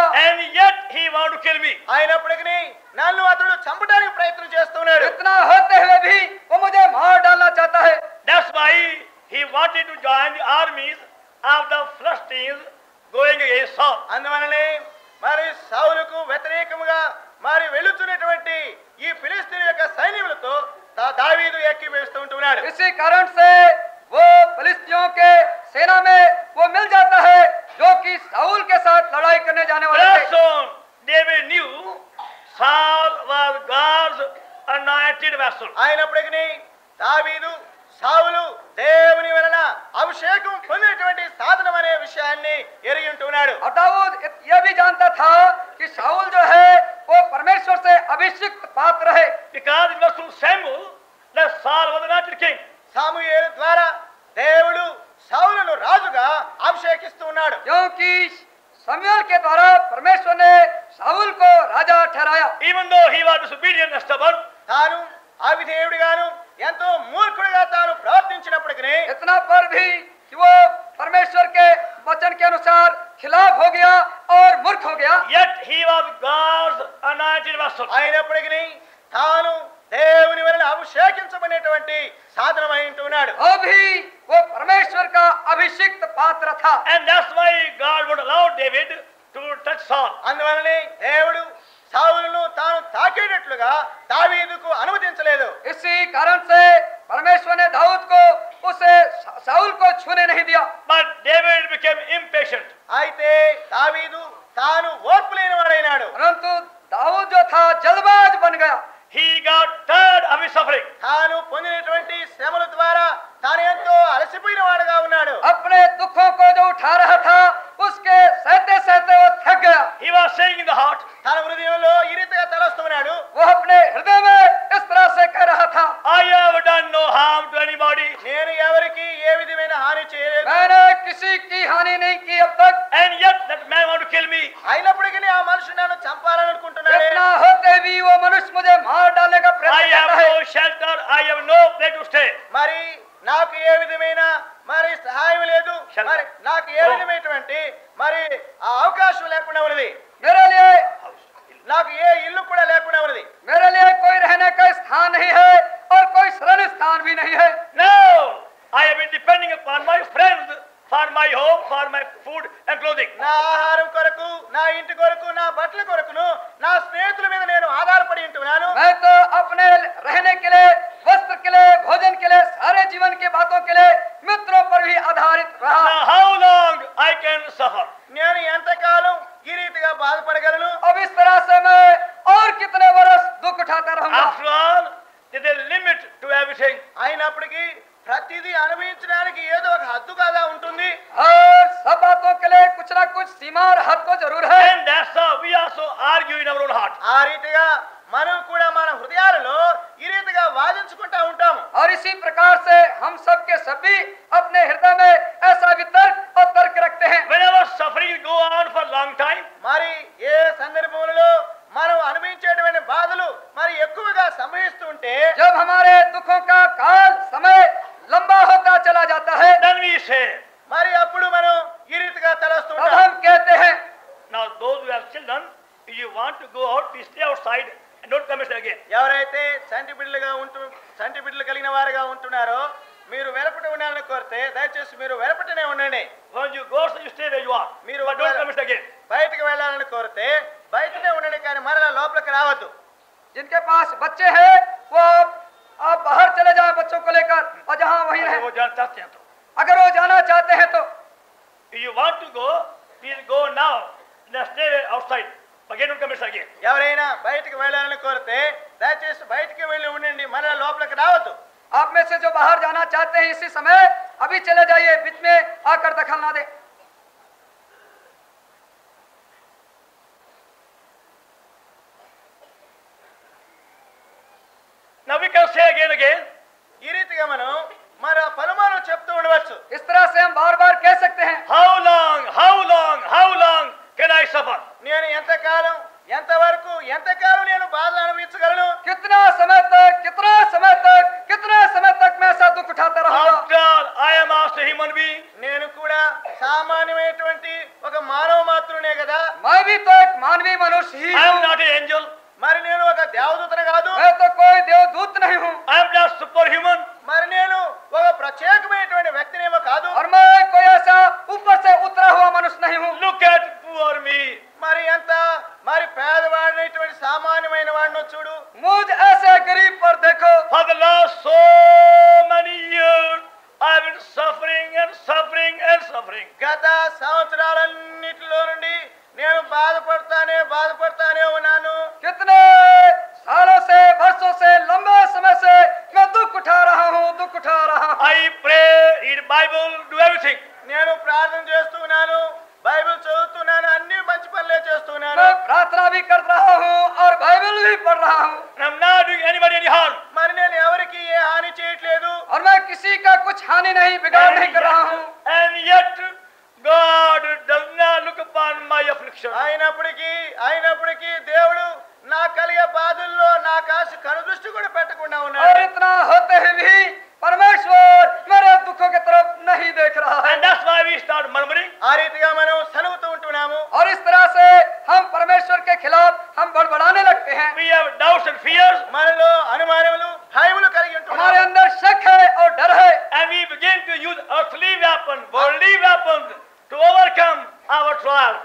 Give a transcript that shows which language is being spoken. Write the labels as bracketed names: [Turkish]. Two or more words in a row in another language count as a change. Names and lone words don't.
[English] And yet he wanted to kill me. [Telugu] అయినప్పటికీ నన్ను అతడు చంపడానికి ప్రయత్నం చేస్తున్నాడు. [Hindi] इतना होते हुए भी वो मुझे मार डालना चाहता है। [English] That's why he wanted to join the armies of the Philistines going against Saul. [Telugu] అందువలనే మరి సౌలుకు వ్యతిరేకముగా మరి వెళుతున్నటువంటి ఈ ఫిలిస్తీన్ యొక్క సైన్యములతో దావీదు ఎక్కి వేస్తూ ఉంటున్నాడు. [Hindi] इसी कारण से वो फिलिस्तियों के सेना में वो मिल जाता है जो कि साउल के साथ लड़ाई करने जाने वाले [English] Very [Hindi] थे। [English] soon David knew Saul was God's anointed vessel. [Telugu] అయినప్పటికీ దావీదు సౌలు దేవుని వలన అభిషేకం పొందినటువంటి సాధనం అనే విషయాన్ని ఎరిగి ఉంటున్నాడు. [Hindi] और दाऊद ये भी जानता था कि शाऊल जो है वो परमेश्वर से अभिषिक्त पात्र है। [English] Because it was through Samuel that Saul was anointed king. [Telugu] సాముయేలు ద్వారా దేవుడు సౌలును రాజుగా అభిషేకిస్తూ ఉన్నాడు. [Hindi] क्योंकि शमूएल के द्वारा परमेश्वर ने शाऊल को राजा ठहराया। [English] Even though he was disobedient and stubborn, [Telugu] తాను అవిధేయుడిగాను ఎంతో మూర్ఖుడిగా తాను ప్రవర్తించినప్పటికీ [Hindi] इतना पर भी कि वो परमेश्वर के वचन के अनुसार खिलाफ हो गया और मूर्ख हो गया, [English] yet he was God's anointed vessel. [Telugu] అయినప్పటికీ తాను దేవుని వలన అభిషేకించబడినటువంటి సాధనమై ఉంటున్నాడు. [Hindi] अभी वो परमेश्वर का अभिषिक्त पात्र था। [English] And that's why God would allow David to touch Saul. [Telugu] అందువలనే దేవుడు సౌలును తాను తాకేటట్లుగా దావీదుకు అనుమతించలేదు. [Hindi] इसी कारण से परमेश्वर ने दाऊद को उसे शाऊल को छूने नहीं दिया। [English] But David became impatient. [Telugu] అయితే దావీదు తాను ఓర్పు లేనివాడైనాడు. [Hindi] परंतु दाऊद जो था जल्दबाज बन गया। [English] He got tired of his suffering. [Telugu] తాను పొందినటువంటి శ్రమల ద్వారా తాను ఎంతో అలసిపోయిన వాడుగా ఉన్నాడు. [Hindi] अपने दुखों को जो उठा रहा था उसके सहते सहते वो थक गया। [English] He was saying in the heart, [Telugu] తన హృదయంలో ఈ రీతిగా తలస్తున్నాడు. [Hindi] वो अपने हृदय में इस तरह से कह रहा था, [English] I have done no harm to anybody, [Telugu] నేను ఎవరికి ఏ విధమైన హాని చేయలేదు. [Hindi] मैंने किसी की हानि नहीं की अब तक। [English] and yet that man want to kill me. [Telugu] అయినప్పటికీ ఆ మనుషుడు నన్ను చంపాలనుకుంటున్నాడు. [Hindi] इतना होते भी वो मनुष्य मुझे मार डालने का [English] I [Hindi] प्रयत्न [English] have [Hindi] करता है। [English] no shelter, I have no place to stay. [Telugu] మరి నాకు ఏ విధమైన మరి సహాయం లేదు. [English] Shelter. [Telugu] మరి నాకు ఏ విధమైనటువంటి మరి ఆ అవకాశం లేకుండా ఉన్నది. [Hindi] मेरे लिए [Telugu] నాకు ఏ ఇల్లు కూడా లేకుండా ఉన్నది. [Hindi] मेरे लिए कोई रहने का स्थान नहीं है और कोई शरण स्थान भी नहीं है। [English] No, I have been depending upon my friends for my home, for my food and clothing. [Telugu] నా ఆహారం కొరకు, నా ఇంటి కొరకు, నా బట్టల కొరకును నా స్నేహితుల మీద నేను ఆధారపడి ఉంటున్నాను. [Hindi] मैं तो अपने रहने के लिए, वस्त्र के लिए, भोजन के लिए, सारे जीवन की बातों के लिए मित्रों पर भी आधारित रहा। [English] Now how long I can suffer? [Telugu] నేను ఎంతకాలం ఈ రీతిగా బాధపడగలను? [Hindi] अब इस तरह से मैं और कितने वर्ष दुख उठाता रहूंगा। [English] After all, there is a limit to everything. [Telugu] అయినప్పటికీ ప్రతిదీ అనుభవించడానికి ఏదో ఒక హద్దు కదా ఉంటుంది. [Hindi] और सब बातों के लिए कुछ ना कुछ सीमा और हद तो जरूर है। [English] And that's how we also argue in our own heart. [Telugu] ఆ రీతిగా మనం కూడా మన హృదయాలలో ఈ రీతిగా వాదించుకుంటా ఉంటాము. [Hindi] और इसी प्रकार से हम सब के सभी अपने हृदय में ऐसा वितर्क और तर्क रखते हैं। [English] Whenever suffering go on for a long time, [Telugu] మరి ఏ సందర్భంలో మనం అనుభవించేటువంటి బాధలు మరి ఎక్కువగా సంభవిస్తుంటే [Hindi] जब हमारे दुखों का काल समय लंबा होता चला जाता है, [English] then we say, [Telugu] మరి అప్పుడు మనం ఈ రీతిగా [Hindi] तब [Telugu] తలస్తుంటాం. [Hindi] हम कहते हैं, [English] now those who have children, if you want to go out, please stay outside and don't come inside again. [Telugu] ఎవరైతే చంటి బిడ్డలు కలిగిన వారుగా ఉంటున్నారో మీరు వెలపట ఉండాలని కోరితే దయచేసి మీరు వెలపటనే ఉండండి. [English] When you go outside, you stay where you are, [Telugu] మీరు [English] but don't come inside again. [Telugu] బయటకు వెళ్ళాలని కోరితే బయటనే ఉండండి, కానీ మరలా లోపలికి రావద్దు. [Hindi] जिनके पास बच्चे हैं वो आप बाहर चले जाएं बच्चों को लेकर और जहां वहीं अगर रहें। वो जाना चाहते हैं तो अगर वो जाना चाहते हैं तो [English] if you want to go, please go now. Just stay outside. Again, don't come inside again. [Telugu] ఎవరైనా బయటికి వెళ్ళాలని కోరితే దయచేసి బయటికి వెళ్ళి ఉండండి, మరలా లోపలికి రావద్దు. [Hindi] आप में से जो बाहर जाना चाहते हैं इसी समय अभी चले जाइए, बीच में आकर दखल ना दे। [English] Now we can say again. [Telugu] ఈ రీతిగా మనం మరి పలుమార్లు చెప్తూ ఉండవచ్చు. [Hindi] इस तरह से हम बार बार कह सकते हैं, [English] How long can I suffer? [Telugu] నేను ఎంతకాలం నేను బాధలు అనుభవించగలను? [Hindi] कितना समय तक मैं ऐसा दुख उठाता रहूंगा। [English] After all, I am also a human being. [Telugu] నేను కూడా సామాన్యమైనటువంటి ఒక మానవ మాత్రునే కదా. [Hindi] मैं भी तो एक मानवीय मनुष्य ही [English] I am [Hindi] हूँ। [English] not an angel. [Telugu] మరి నేను ఒక దేవదూతను కాదు. [Hindi] मैं तो कोई देवदूत नहीं हूँ [English] I am not superhuman. [Telugu] మరి నేను ఒక ప్రత్యేకమైనటువంటి వ్యక్తినేమో కాదు. [Hindi] और मैं कोई ऐसा ऊपर से उतरा हुआ मनुष्य नहीं हूँ। [English] Look at poor me. [Telugu] మరి పేదవాడినటువంటి సామాన్యమైన వాడిని చూడు. [Hindi] मुझ ऐसे गरीब पर देखो। [English] For the last so many years, I have been suffering. [Telugu] గత సంవత్సరాలన్నిటిలో నుండి నేను బాధపడతానే ఉన్నాను. [Hindi] कितने सालों से, वर्षों से, लंबे समय से मैं दुख उठा रहा हूँ। [English] I pray, read Bible, do everything. [Telugu] నేను ప్రార్థన చేస్తున్నాను, బైబిల్ చదువుతున్నాను, అన్ని మంచి పనులే చేస్తున్నాను. [Hindi] मैं प्रार्थना भी कर रहा हूँ और बाइबल भी पढ़ रहा हूँ। [English] And I am not doing anybody any harm. [Telugu] మరి నేను ఎవరికి ఏ హాని చేయట్లేదు. [Hindi] और मैं किसी का कुछ हानि नहीं, बिगाड़ नहीं कर रहा हूँ। [English] And yet, God does not look upon my affliction. [Telugu] అయినప్పటికీ దేవుడు నా కలిగే బాధల్లో నా కాసి కనుదృష్టి కూడా పెట్టకుండా [Hindi] और [Telugu] ఉన్నాడు. [Hindi] इतना होते हुए भी परमेश्वर मेरे दुखों की तरफ नहीं देख रहा है। [English] And that's why we start murmuring. [Telugu] ఆ రీతిగా మనం సనుగుతూ ఉంటున్నాము. [Hindi] और इस तरह से हम परमेश्वर के खिलाफ हम बड़बड़ाने लगते हैं। [English] We have doubts and fears. [Telugu] మనలో అనుమానములు భయములు కలిగి [Hindi] हमारे [Telugu] ఉంటున్నాము. [Hindi] अंदर शक है और डर है। [English] And we begin to use earthly weapons, worldly weapons to overcome our trials.